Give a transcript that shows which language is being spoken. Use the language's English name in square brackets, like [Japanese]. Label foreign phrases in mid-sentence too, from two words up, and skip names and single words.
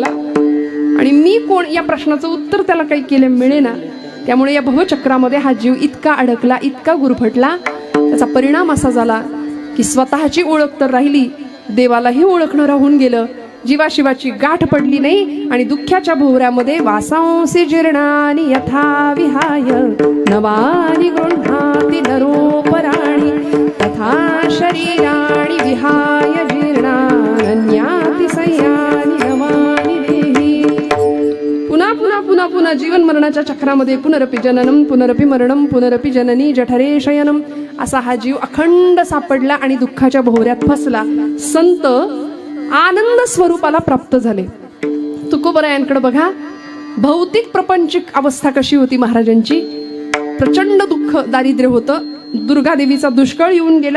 [Marathi] आणि मी कोण या प्रश्नाचं उत्तर त्याला काही केले मिळेना. त्यामुळे या भवचक्रामध्ये हा जीव इतका अडकला, इतका गुरफटला. त्याचा परिणाम असा झाला की स्वतःची ओळख तर राहिली, देवालाही ओळखणं राहून गेलं. जीवाशिवाची गाठ पडली नाही आणि दुःखाच्या भोवऱ्यामध्ये [Sanskrit] वासांसी जीर्णानि यथा विहाय नवानि गृह्णाति नरोपराणि तथा शरीराणि विहाय जीर्णान्याति संयानि नवानि देहि. [Marathi] पुन्हा पुन्हा पुन्हा पुन्हा जीवन मरणाच्या चक्रामध्ये [Sanskrit] पुनरपि जननम पुनरपि मरणम पुनरपि जननी जठरे शयनम [Marathi] असा हा जीव अखंड सापडला आणि दुःखाच्या भोवऱ्यात फसला. संत आनंद स्वरूपाला प्राप्त झाले. तुकोबरायांकडे बघा, भौतिक प्रपंचिक अवस्था कशी होती महाराजांची. प्रचंड दुःख दारिद्र्य होतं. दुर्गादेवीचा दुष्काळ येऊन गेला.